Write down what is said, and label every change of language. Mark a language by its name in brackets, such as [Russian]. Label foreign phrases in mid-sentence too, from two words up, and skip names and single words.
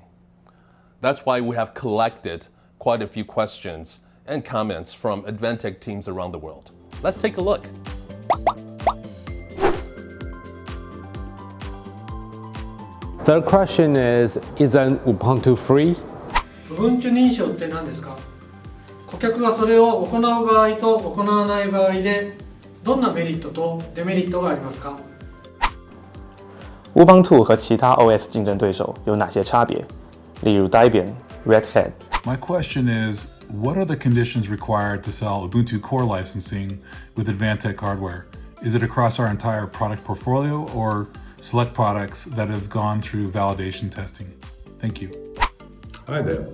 [English] That's why we have collected quite a few questions and comments from Advantech teams around the world. Let's take a look. Third question is Ubuntu free? [Japanese] Ubuntu 認証って何ですか？顧客がそれを行う場合と行わない場合でどんなメリットとデメリットがありますか？ [Chinese] Ubuntu 和其他 OS 竞争对手有哪些差别？例如 Debian、Red Hat。 [English] My question is, what are the conditions required to sell Ubuntu core licensing with Advantech hardware? Is it across our entire product portfolio or select products that have gone through validation testing? Thank you. Hi there.